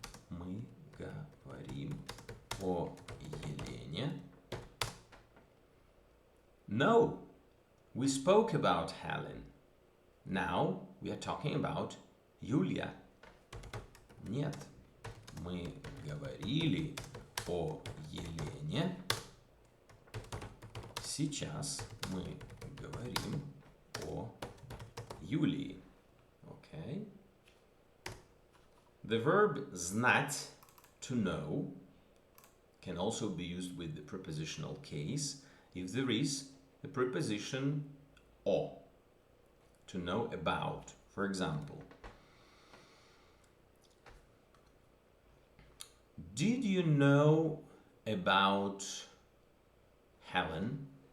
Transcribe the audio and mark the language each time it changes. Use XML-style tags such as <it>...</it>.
<ru>Мы говорим о Елене. No,</ru> <en>We spoke about Helen. Now we are talking about Юлия.</en> <ru>Нет, мы говорили о Елене. Сейчас мы говорим о Юлии.</ru> <en>Okay. The verb знать, to know, can also be used with the prepositional case if there is the preposition o, to know about. For example, did you know about Helen?</en>